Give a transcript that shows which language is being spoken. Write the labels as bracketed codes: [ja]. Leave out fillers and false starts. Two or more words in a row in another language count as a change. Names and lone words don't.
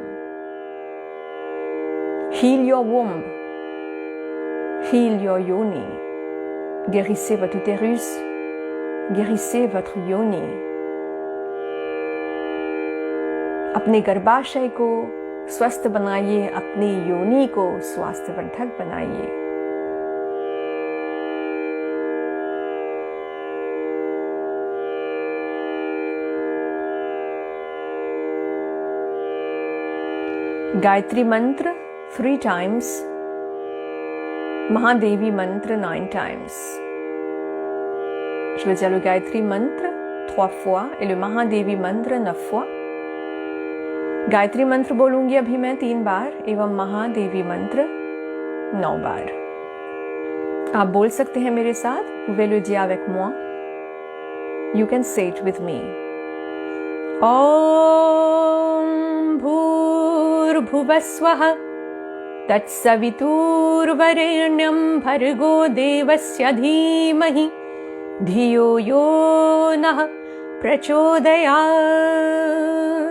[en] Heal your womb. Heal your yoni. [fr] Guérissez votre utérus. Guérissez votre yoni. [hi] अपने गर्भाशय को स्वस्थ बनाइए, अपनी योनि को स्वास्थ्यवर्धक बनाइए। [en] गायत्री मंत्र 3 times, Mahadevi mantra 9 times. [fr] Je vais dire le Gayatri mantra 3 fois et le Mahadevi mantra 9 fois. [hi] गायत्री मंत्र बोलूंगी अभी मैं 3 बार एवं महादेवी मंत्र 9 बार। आप बोल सकते हैं मेरे साथ। [fr] Pouvez le dire avec moi. [en] You can say it with me. [sa] ॐ भूर्भुवः स्वः तत्सवितुर्वरेण्यं भर्गो देवस्य धीमहि धियो यो नः प्रचोदयात्।